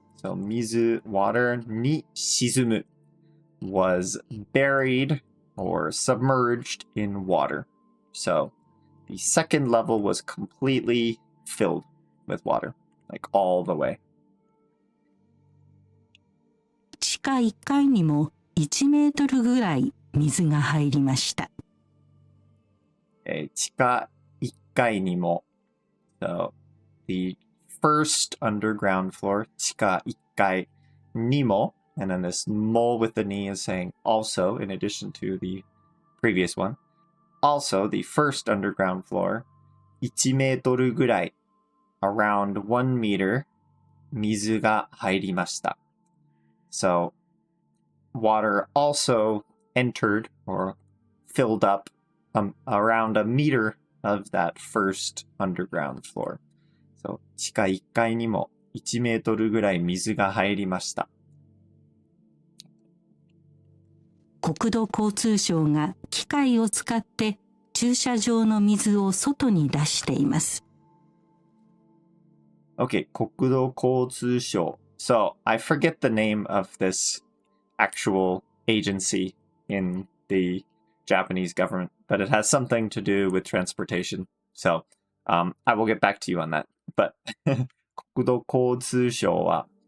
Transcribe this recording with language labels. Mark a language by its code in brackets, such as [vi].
[en] So 水, water に沈む was buried or submerged in water. So the second level was completely filled with water, like all the way. [ja] 地下1階にも1メートルぐらい水が入りました。地下1階にも, [en] so the first underground floor, 地下1階にも, and then this mole with the ni is saying also, in addition to the previous one. Also, the first underground floor, 1メートルぐらい, around 1 meter, [ja] 水が入りました. [en] So, water also entered or filled up around a meter of that first underground floor. [ja] So, 地下1階にも1メートルぐらい水が入りました。国土交通省が機械を使って駐車場の水を外に出しています。 Okay, 国土交通省. [en] So, I forget the name of this actual agency in the Japanese government, but it has something to do with transportation. So, I will get back to you on that. But 国土交通省は